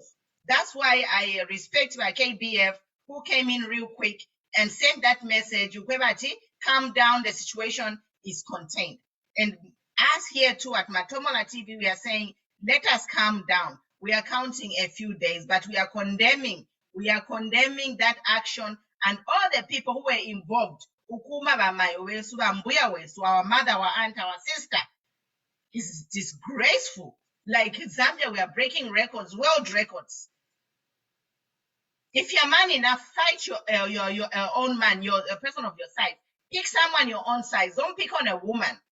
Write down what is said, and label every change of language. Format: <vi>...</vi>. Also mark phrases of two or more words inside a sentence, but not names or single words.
<en>That's why I respect my KBF who came in real quick and sent that message, Ukwebati, calm down, the situation is contained. And us here too at Matomola TV, we are saying, let us calm down. We are counting a few days, but we are condemning that action and all the people who were involved.</en> <bem>Ukuma bamayo wesu, bambuya wesu,</bem> <en>our mother, our aunt, our sister. Is disgraceful. Like Zambia, we are breaking records, world records. If you're man enough, fight your own man, a person of your size. Pick someone your own size. Don't pick on a woman.</en>